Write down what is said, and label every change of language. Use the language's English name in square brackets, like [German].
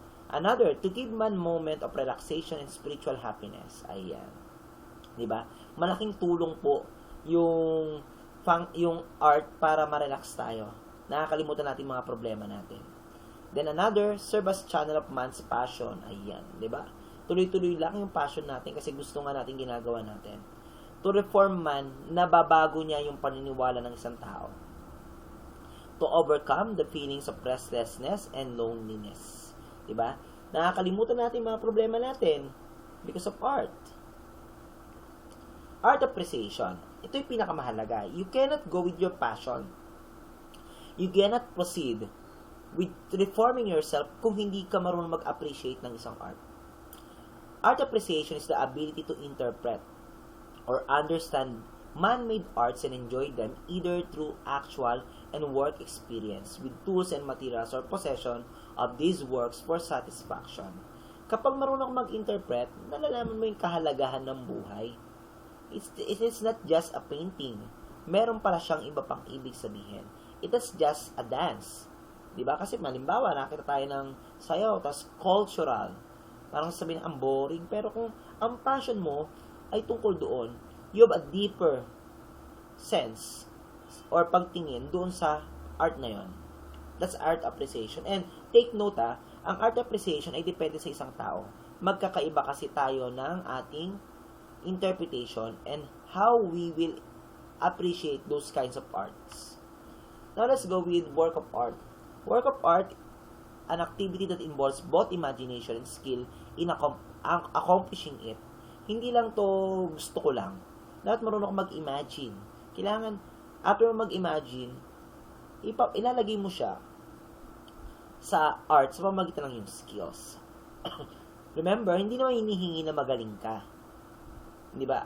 [English] Another, to give man moment of relaxation and spiritual happiness. [Filipino] Ayan. 'Di ba? Malaking tulong po yung art para ma-relax tayo. Nakakalimutan natin mga problema natin. [English] Then another, serve as channel of man's passion. [Filipino] Ayan, 'di ba? Tuloy-tuloy lang yung passion natin kasi gusto nga natin ginagawa natin. [English] To reform man, [Filipino] nababago niya yung paniniwala ng isang tao. [English] To overcome the feelings of restlessness and loneliness. [Filipino] Diba? Nakakalimutan natin mga problema natin [English] because of art. [Filipino] Art appreciation. Ito yung pinakamahalaga. [English] You cannot go with your passion. You cannot proceed with reforming yourself [Filipino] kung hindi ka marunong mag-appreciate ng isang art. [English] Art appreciation is the ability to interpret or understand man-made arts and enjoy them either through actual and work experience with tools and materials or possession of these works for satisfaction. [Filipino] Kapag marunong mag-interpret, nalalaman mo yung kahalagahan ng buhay. [English] It is not just a painting. [Filipino] Meron pala siyang iba pang ibig sabihin. [English] It is just a dance. [Filipino] Diba? Kasi malimbawa, nakita tayo ng sayaw, tas cultural. Parang sabihin, ang boring. Pero kung ang passion mo ay tungkol doon, [English] you have a deeper sense [Filipino] or pagtingin doon sa art na yon. [English] That's art appreciation. [Filipino] And take note ang art appreciation ay depende sa isang tao. Magkakaiba kasi tayo ng ating interpretation [English] and how we will appreciate those kinds of arts. Now let's go with work of art. Work of art, an activity that involves both imagination and skill in accomplishing it. [Filipino] Hindi lang to gusto ko lang. Dapat marunong ako mag-imagine. Kailangan, after mo mag-imagine, ilalagay mo siya sa art sa pamamagitan ng yung skills. Remember, hindi naman hinihingi na magaling ka. Di ba?